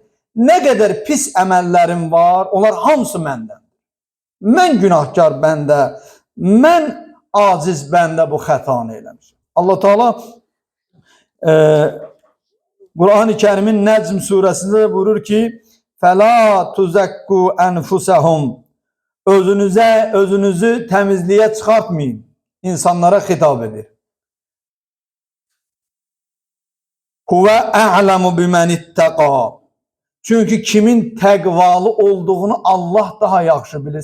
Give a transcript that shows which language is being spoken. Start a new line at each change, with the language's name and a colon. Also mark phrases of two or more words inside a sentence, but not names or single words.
Azerbaijani: Nə qədər pis əməllərim var, onlar hamısı məndəndir. Mən günahkar bəndə, mən aciz bəndə bu xətanı eləmişim. Allah Teala Quran-ı Kərimin Nəcm surəsində buyurur ki,
Arabic: فَلَا تُزَكُّوا أَنْفُسَهُمْ
Azerbaijani: Özünüzü təmizliyə çıxartmayın. İnsanlara xitab edir.
Arabic: هو أعلم بمن اتقى.
Azerbaijani: Çünki kimin təqvalı olduğunu Allah daha yaxşı bilir.